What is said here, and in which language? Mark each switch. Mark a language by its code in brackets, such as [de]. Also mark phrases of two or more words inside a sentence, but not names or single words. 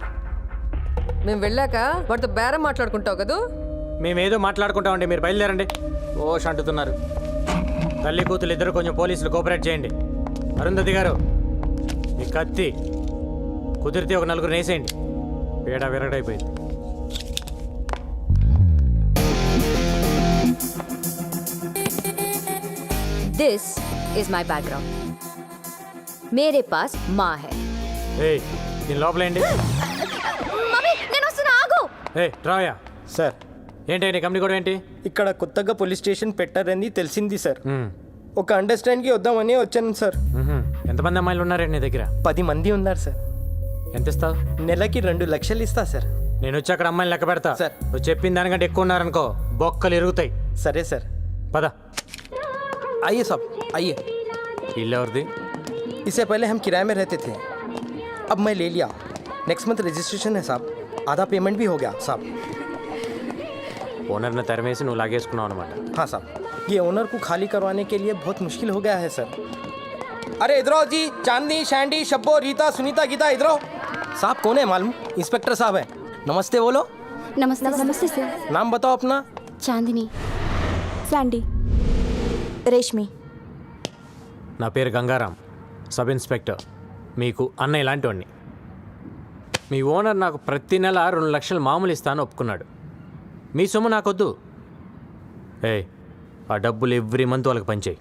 [te] మేము వెళ్ళాక వాటితో బేరం మాట్లాడుకుంటావు కదా. మేమేదో మాట్లాడుకుంటామండి, మీరు బయలుదేరండి. ఓష్ అంటున్నారు. తల్లి కూతురు ఇద్దరు కొంచెం పోలీసులు కోఆపరేట్ చేయండి. అరుంధతి గారు, మీ కత్తి కుదిరితే ఒక నలుగురు వేసేయండి. పేడ విరగడైపోయింది. [en] This is my background. [hi] मेरे पास माँ है. [te] దీని లోపలేండి. మమ్మీ, నేను వస్తున్నా, ఆగు. రాయా సార్. ఏంటి కంపెనీ కూడా ఏంటి? ఇక్కడ కొత్తగా పోలీస్ స్టేషన్ పెట్టారని తెలిసింది సార్. ఒక అండర్స్టాండ్కి వద్దామని వచ్చాను సార్. ఎంతమంది అమ్మాయిలు ఉన్నారండి నీ దగ్గర? 10 మంది ఉన్నారు సార్. ఎంత ఇస్తావు? నెలకి 2 లక్షలు ఇస్తా సార్. నేను వచ్చి అక్కడ అమ్మాయిని లెక్క పెడతా సార్. నువ్వు చెప్పిన దానికంటే ఎక్కువ ఉన్నారనుకో బొక్కలు ఇరుగుతాయి. సరే సార్. పద. [hi] आइए साहब, आइए. [te] ఇల్లు ఎవరిది? [hi] इससे पहले हम किराए में रहते थे, अब मैं ले लिया. [en] next month registration [hi] है साहब, आधा पेमेंट भी हो गया साहब. [te] ఓనర్ని తెరమేసి నువ్వు లాగేసుకున్నావు అనమాట. [hi] हाँ साहब, ये ओनर को खाली करवाने के लिए बहुत मुश्किल हो गया है सर. अरे इधर आओ जी, चांदनी, शैंडी, शब्बो, रीता, सुनीता, गीता, इधर आओ. साहब कौन है मालूम? इंस्पेक्टर साहब है. नमस्ते बोलो. नमस्ते नमस्ते सर. नाम बताओ अपना. चांदनी. सैंडी. [te] రేష్మి. నా పేరు గంగారాం, [en] sub inspector. [te] మీకు అన్నయ్య ఇలాంటివాడిని. మీ ఓనర్ నాకు ప్రతి నెల 2 లక్షలు మామూలు ఇస్తాను ఒప్పుకున్నాడు. మీ సొమ్ము నాకొద్దు. ఆ డబ్బులు [en] every month [te] వాళ్ళకి పంచేయి.